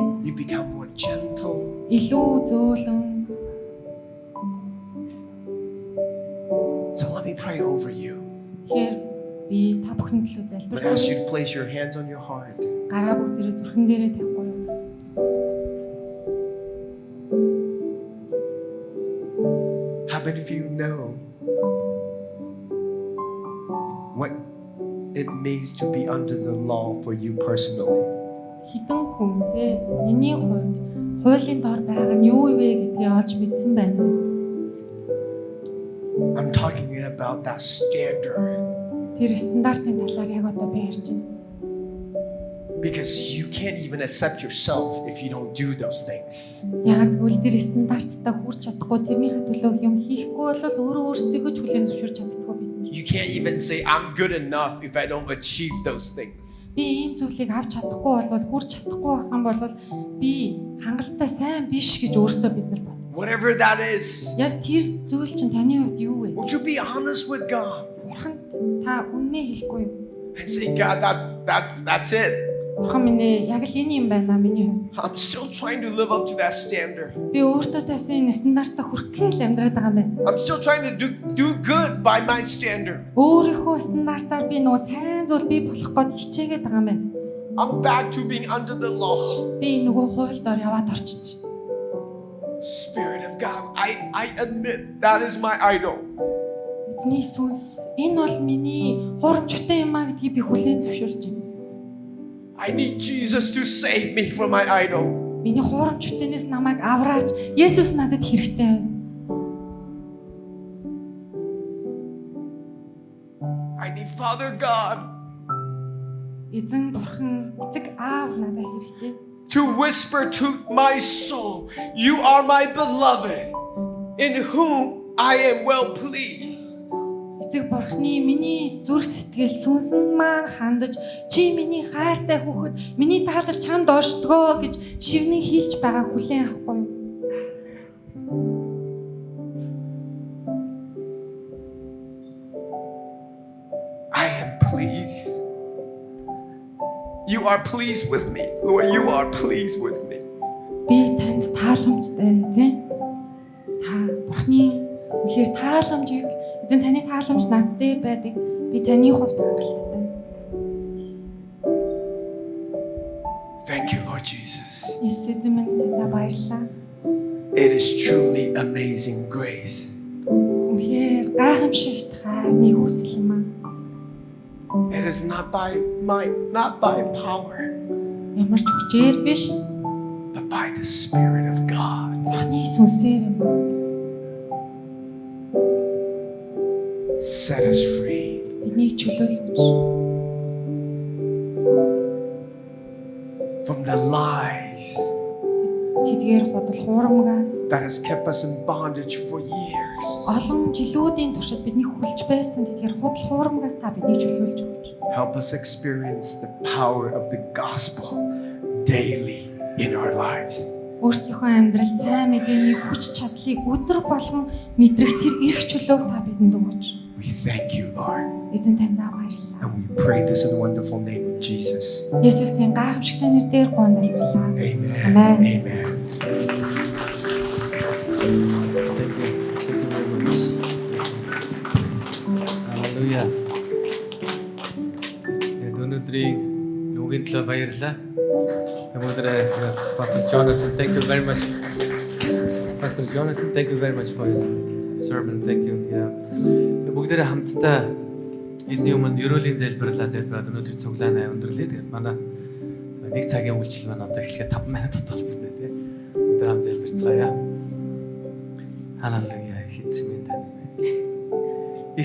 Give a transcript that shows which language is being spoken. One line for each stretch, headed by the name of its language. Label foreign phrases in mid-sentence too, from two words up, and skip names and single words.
English: You become more gentle.
Mongolian: Илүү зөөлөн.
English: So let me pray over you.
Mongolian: Тэгэхээр би та бүхэн төлөө
English: I'm
Mongolian: залбирч
English: going to ask you
Mongolian: байна.
English: to place your hands on your heart.
Mongolian: Гараа бүгдээрээ зүрхэн дээрээ тавихгүй юу?
English: How many of you know what it means to be under the law for you personally?
Mongolian: Хідэн хүн те миний хувьд хуулийн дор байгаа нь юу вэ гэдгийг олж мэдсэн байна уу?
English: I'm talking about that standard
Mongolian: Тэр стандартын талаар яг одоо би ярьж байна.
English: because you can't even accept yourself if you don't do those things.
Mongolian: Яг тэгвэл тэр стандарттай хүрч чадахгүй тэрнийхээ төлөө юм хийхгүй бол өөрөө өөрсдөө ч хүлээн зөвшөөрч чаддгүй бид нар.
English: You can't even say, I'm good enough if I don't achieve those things.
Mongolian: Би ийм зүйлийг авч чадахгүй болвол хүрч чадахгүй байх юм бол би хангалттай сайн биш гэж өөртөө бид нар бод.
English: Whatever that is,
Mongolian: Яг тэр зүйл чинь таны хувьд юу вэ?
English: would you be honest with God
Mongolian: Бурханд та үннээ хэлэхгүй юу?
English: and say, God, that's it.
Mongolian: Бурхан минь ээ, яг л энэ юм байна миний хувьд.
English: I'm still trying to live up to that standard.
Mongolian: Би өөртөө тавьсан энэ стандартаа хүрэхгүй л амьдраад байгаа юм байна.
English: I'm still trying to do good by my standard.
Mongolian: Өөрийнхөө стандартаар би нөгөө сайн зүйл бий болох гээд хичээгээд байгаа юм байна.
English: I'm back to being under the law.
Mongolian: Би нөгөө хууль дор яваад орчиж.
English: Spirit of God, I admit that is my idol.
Mongolian: Эзний сүнс энэ бол миний хурамчтай юм а гэдгийг би хүлээн зөвшөөрч байна.
English: I need Jesus to save me from my idol.
Mongolian: Миний хурамчтайнээс намайг авраач. Есүс надад хэрэгтэй байна.
English: I need Father God
Mongolian: Эзэн бурхан, эцэг аав надад хэрэгтэй.
English: to whisper to my soul, you are my beloved, in whom I am well pleased.
Mongolian: Эцэг бурхны миний зүрх сэтгэл сүнсэн маань хандаж чи миний хайртай хүүхэд миний таалал чамд оршдгоо гэж шивнэн хэлж байгаа хүлээн авахгүй юу?
English: I am pleased. You are pleased with me. Lord, you are pleased with me.
Mongolian: Би танд тааламжтай эзэн. Та бурхны үнэхээр тааламжийг эзэн таны тааламж над дээр байдаг. Би таны хувьд хангалттай.
English: Thank you, Lord Jesus.
Mongolian: Есүс эзэн минь танд баярлалаа.
English: It is truly amazing grace.
Mongolian: Үнэхээр гайхамшигт хайрны хүсэл юм аа.
English: It is not by might, not by power,
Mongolian: Ямар ч хүчээр биш,
English: but by the Spirit of God.
Mongolian: бурхны сүнсээр юм аа.
English: Set us free.
Mongolian: Биднийг чөлөөлөж
English: From the lies
Mongolian: тэдгээр худал хуурмгаас
English: that has kept us in bondage for years.
Mongolian: олон жилүүдийн туршид бидний хүлж байсан тэдгээр худал хуурмгаас та биднийг чөлөөлж өгч.
English: Help us experience the power of the gospel daily in our lives.
Mongolian: Өөрсдийнхөө амьдралд сайн мэдээний хүч чадлыг өдөр болгон мэдрэх тэр эрх чөлөөг та бидэнд өгөөч.
English: We thank you, Lord.
Mongolian: Эзэн танд баярлалаа.
English: And we pray this in the wonderful name of Jesus.
Mongolian: Есүсийн гайхамшигтай нэрээр гуйн залбирлаа.
English: Amen. Amen. Amen. Thank you. Thank you very much. Hallelujah.
Mongolian: Өнөөдрийн нүгийн төлөө баярлалаа.
English: Өнөөдрөө Pastor Jonathan, thank you very much. Pastor Jonathan, thank you very much for your sermon. Thank you. Yeah.
Mongolian: Бүгдээрээ хамтдаа эзний өмнө ерөөлийн залбираад өнөөдрийн цуглаанаа өндөрлөө. Тэгээд манай нэг цагийн үйлчлэл маань одоо эхлэхэд 5 минут болсон байна тий. Өнөөдөр хамт залбирцгаая. Халелуя. Их эзэн минь тань байна.